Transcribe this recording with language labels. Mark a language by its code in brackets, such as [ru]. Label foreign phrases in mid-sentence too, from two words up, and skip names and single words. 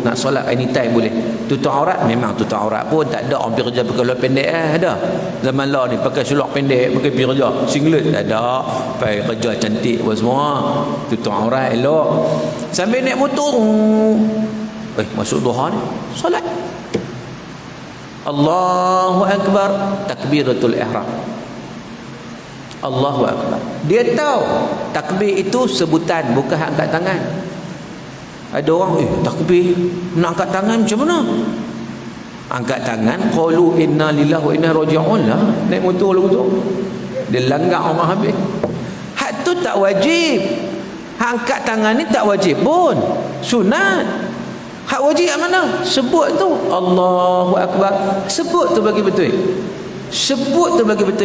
[ms] Nak solat anytime boleh. Tutup aurat, memang tutup aurat pun tak ada orang pergi kerja pakai seluar pendek ada. Zaman lah ni pakai seluar pendek, pakai pergi kerja. Singlet tak ada. Pakai kerja cantik apa semua. Tutup aurat elok. Sambil naik motor, masuk duha ni, solat. [ar] الله أكبر، تكبيرة الإحرام. الله أكبر. [ms] Dia tahu takbir itu sebutan, bukan angkat tangan. Ada orang takbir nak angkat tangan macam mana? Angkat tangan [ar] قالوا إنا لله وإنا إليه راجعون [ms] lah. Naik motor lagu tu dia langgar orang habis. Hak tu tak wajib. Hak angkat tangan ni tak wajib pun, sunat. Hak wajib yang mana? Sebut tu [ar] الله أكبر. [ms] Sebut tu bagi betul. Sebut tu bagi betul.